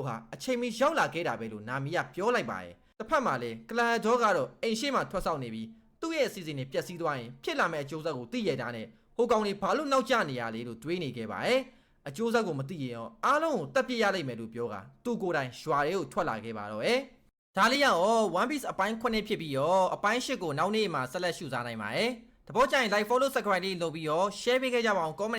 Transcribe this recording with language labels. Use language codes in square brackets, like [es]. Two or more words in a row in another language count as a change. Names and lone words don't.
[my] ဟာအချိန်မီရောက်လာခဲ့တာပဲလို့နာမီကပြောလိုက်ပါတစ်ဖက်မှာလည်းကလာဂျောကတော့အိမ်ရှိမှထွက်ဆောင်နေပြီးသူ့ရဲ့အစီအစဉ်တွေပျက်စီးသွားရင်ဖြစ်လာမယ့်အကျိုးဆက်ကိုသိရတာနဲ့ဟိုကောင်တွေဘာလို့နောက်ကျနေရလဲလို့တွေးနေခဲ့ပါအကျိုးဆက်ကိုမသိရင်ရောအားလုံးကိုတက်ပြစ်ရလိမ့်မယ်လို့ပြောကသူ့ကိုယ်တိုင်ရွာတွေကိုထွက်လာခဲ့ပါတော့ဒါလေးရော One Piece အပိုင်း9ဖြစ်ပြီးရောအပိုင်း10ကိုနောက်နေ့မှာဆက်လက်ရှုစားနိုင်ပါတယ်တဘောကြရင် [en] like follow subscribe [my] လေးလုပ်ပြီးရော share ပေးခဲ့ကြပါအောင် comment